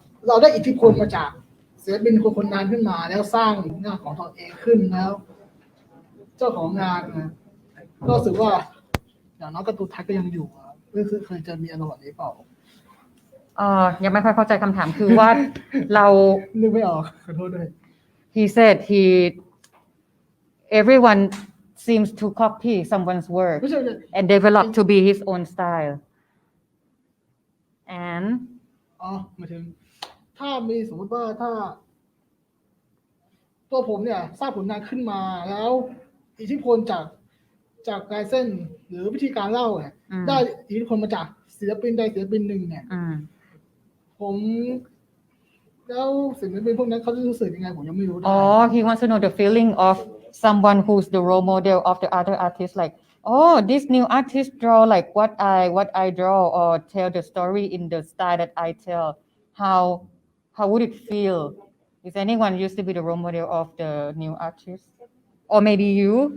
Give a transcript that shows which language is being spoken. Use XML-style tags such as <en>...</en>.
<th>เราได้อิทธิพลมาจากศิลปินคนนั้นขึ้นมาแล้วสร้างงานของตนเองขึ้นแล้ว เจ้าของงานนะก็รู้สึกว่าอย่างน้อยการ์ตูนไทยก็ยังอยู่ไม่เคยจะมีอารมณ์แบบนี้เปล่า ยังไม่ค่อยเข้าใจคำถามคือว่าเรา นึกไม่ออกขอโทษด้วย</th> <en>he said everyone seems to copy someone's work and develop to be his own style and</en> <th>หมายถึงถ้ามีสมมติว่าถ้าตัวผมเนี่ยสร้างผลงานขึ้นมาแล้วอิทธิพลจากลายเส้นหรือวิธีการเล่าเนี่ยได้อิทธิพลมาจากศิลปินใดศิลปินหนึ่งเนี่ยผมแล้วศิลปินพวกนั้นเขาจะรู้สึกยังไงผมยังไม่รู้ได้</th> <en>he wants to know the feeling of someone who's the role model of the other artist like this new artist draw like what I draw or tell the story in the style that I tell how would it feel if anyone used to be the role model of the new artist or maybe you</en>